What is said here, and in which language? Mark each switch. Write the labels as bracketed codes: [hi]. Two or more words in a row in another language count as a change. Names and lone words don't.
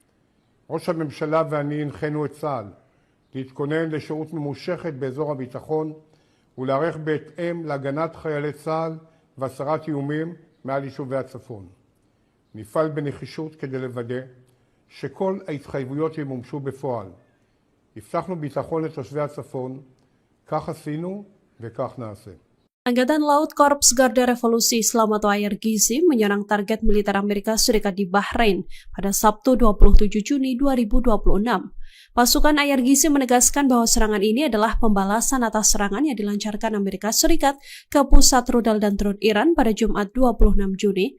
[he] ראש הממשלה ואני הנחינו את צה"ל להתכונן לשירות ממושכת באזור הביטחון ולהיערך בהתאם להגנת חיילי צה"ל והסרת איומים מעל יישובי הצפון. נפעל בנחישות כדי לוודא שכל ההתחייבויות ימומשו בפועל. הבטחנו ביטחון לתושבי הצפון, כך עשינו וכך נעשה. [id] Angkatan Laut Korps Garda Revolusi Islam atau IRGC menyerang target militer Amerika Serikat di Bahrain pada Sabtu 27 Juni 2026. Pasukan IRGC menegaskan bahwa serangan ini adalah pembalasan atas serangan yang dilancarkan Amerika Serikat ke pusat rudal dan drone Iran pada Jumat 26 Juni.